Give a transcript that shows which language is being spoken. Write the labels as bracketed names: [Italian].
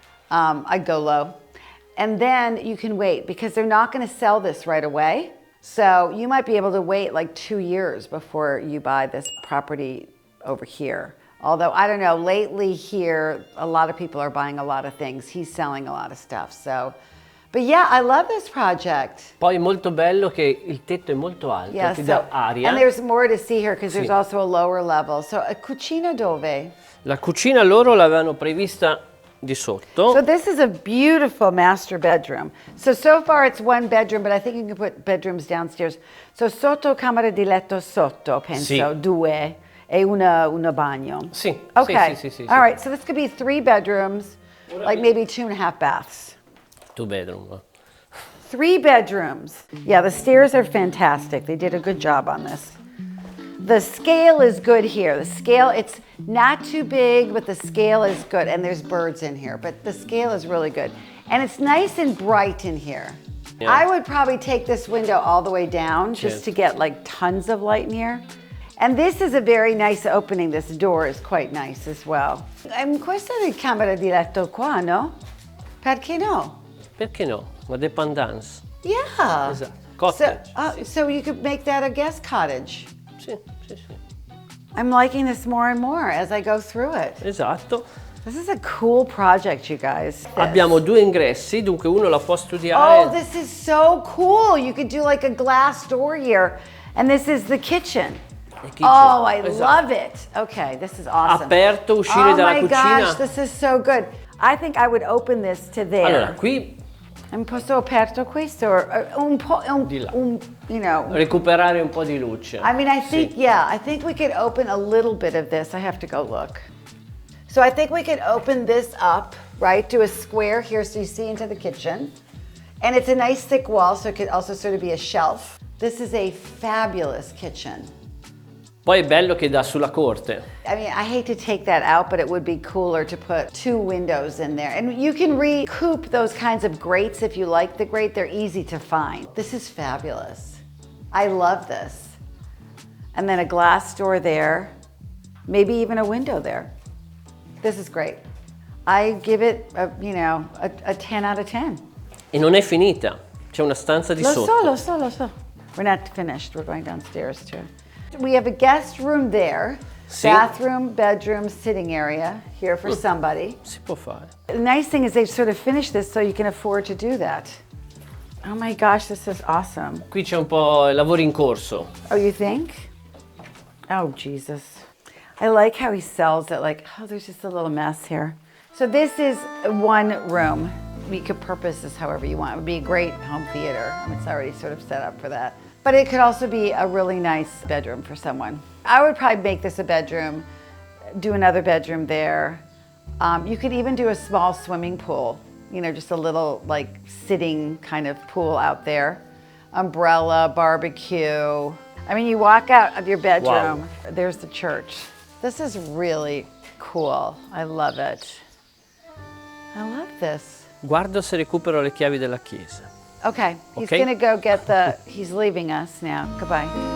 [English] I'd go low. And then you can wait because they're not going to sell this right away. So you might be able to wait like 2 years before you buy this property over here. Although, I don't know, lately here, a lot of people are buying a lot of things. He's selling a lot of stuff, so. But yeah, I love this project. [Italian] Poi è molto bello che il tetto è molto alto, [English] Yeah, [Italian] ti dà aria. [English] and there's more to see here because [Italian] Sì. [English] there's also a lower level. [Italian] So, a cucina dove? La cucina loro l'avevano prevista di sotto. [English] So this is a beautiful master bedroom. So far it's one bedroom, but I think you can put bedrooms downstairs. [Italian] So sotto camera di letto sotto, penso, Sì. 2. E una bagno. Sì, [English] Okay. [Italian] sì. [English] All right, so this could be 3 bedrooms, like maybe 2.5 baths. 2 bedroom. 3 bedrooms. Yeah, the stairs are fantastic. They did a good job on this. The scale is good here. The scale, it's not too big, but the scale is good. And there's birds in here, but the scale is really good. And it's nice and bright in here. Yeah. I would probably take this window all the way down just to get like tons of light in here. And this is a very nice opening. This door is quite nice as well. [Italian] Questa è la camera di letto qua, no? Perché no? Perché no? Una dépendance. [English] Yeah. [Italian] Esatto. Cottage. [English] So you could make that a guest cottage. [Italian] Sì. [English] I'm liking this more and more as I go through it. [Italian] Esatto. [English] This is a cool project, you guys. [Italian] Abbiamo 2 ingressi, dunque uno la può studiare. [English] Oh, this is so cool. You could do like a glass door here. And this is the kitchen. Oh, I love it. Okay, this is awesome. [Italian] Aperto, uscire dalla cucina. [English] Oh my gosh, this is so good. I think I would open this to there. [Italian] Allora, qui Un po' aperto questo, or un po', Di là. [English] you know. [Italian] recuperare un po' di luce. [English] I mean, I think, [Italian] Sì. [English] yeah, I think we could open a little bit of this. I have to go look. So I think we could open this up, right? Do a square here so you see into the kitchen. And it's a nice thick wall, so it could also sort of be a shelf. This is a fabulous kitchen. [Italian] Poi è bello che dà sulla corte. [English] I mean, I hate to take that out, but it would be cooler to put 2 windows in there. And you can recoup those kinds of grates if you like the grate. They're easy to find. This is fabulous. I love this. And then a glass door there, maybe even a window there. This is great. I give it, a 10 out of 10. [Italian] E non è finita, c'è una stanza di sotto. Lo so. [English] We're not finished, we're going downstairs too. We have a guest room there, [Italian] Sì. [English] bathroom, bedroom, sitting area here for somebody. [Italian] Si può fare. [English] The nice thing is they've sort of finished this so you can afford to do that. Oh my gosh, this is awesome. [Italian] Qui c'è un po' lavori in corso. [English] Oh, you think? Oh, Jesus. I like how he sells it like, oh, there's just a little mess here. So this is one room. You could purpose this however you want. It would be a great home theater. I mean, it's already sort of set up for that. But it could also be a really nice bedroom for someone. I would probably make this a bedroom, do another bedroom there. You could even do a small swimming pool, just a little like sitting kind of pool out there. Umbrella, barbecue. I mean, you walk out of your bedroom, Wow. There's the church. This is really cool. I love it. I love this. [Italian] Guardo se recupero le chiavi della chiesa. [English] Okay, he's Okay. gonna go get he's leaving us now. Goodbye.